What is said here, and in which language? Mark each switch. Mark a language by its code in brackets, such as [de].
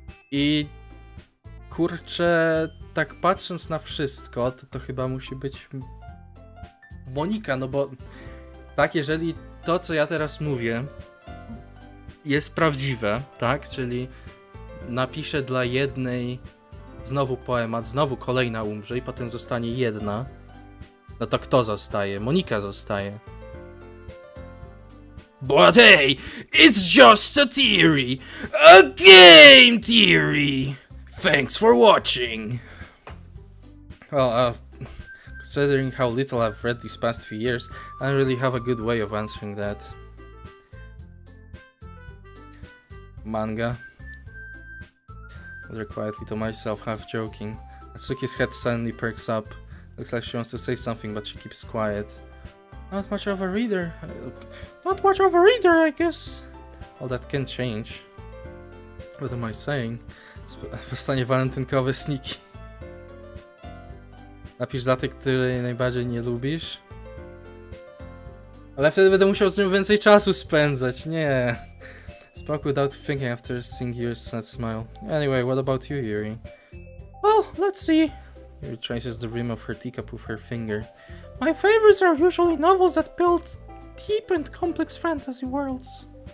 [pl] I kurczę, tak patrząc na wszystko, to chyba musi być Monika, no bo tak, jeżeli to, co ja teraz mówię, jest prawdziwe, tak, czyli napiszę dla jednej znowu poemat, znowu kolejna umrze i potem zostanie jedna, no to kto zostaje? Monika zostaje. [en] But hey, it's just a theory! A game theory! Thanks for watching! Well, considering how little I've read these past few years, I don't really have a good way of answering that. manga. Rather quietly to myself, half joking. Natsuki's head suddenly perks up. Looks like she wants to say something, but she keeps quiet. Not much of a reader. I guess. All that can change. What am I saying? [pl] Zostanie walentynkowe sniki. Napisz datę, której najbardziej nie lubisz. Ale wtedy będę musiał z nią więcej czasu spędzać. Nie. [en] Spoke without thinking after seeing Yuri's sad smile. Anyway, what about you, Yuri? Well, let's see. Yuri traces the rim of her teacup with her finger. My favorites are usually novels that build deep and complex fantasy worlds.